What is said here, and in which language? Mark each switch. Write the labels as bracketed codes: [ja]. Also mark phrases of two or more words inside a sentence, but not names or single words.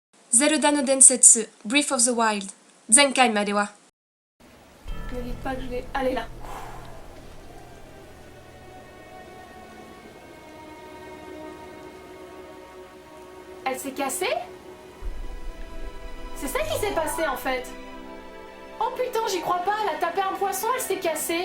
[ja] Zelda no Densetsu Breath of the Wild 前回までは [fr] Ne dites pas que je l'ai... Allez là. Elle s'est cassée? C'est ça qui s'est passé en fait. Oh putain, j'y crois pas, elle a tapé un poisson, elle s'est cassée.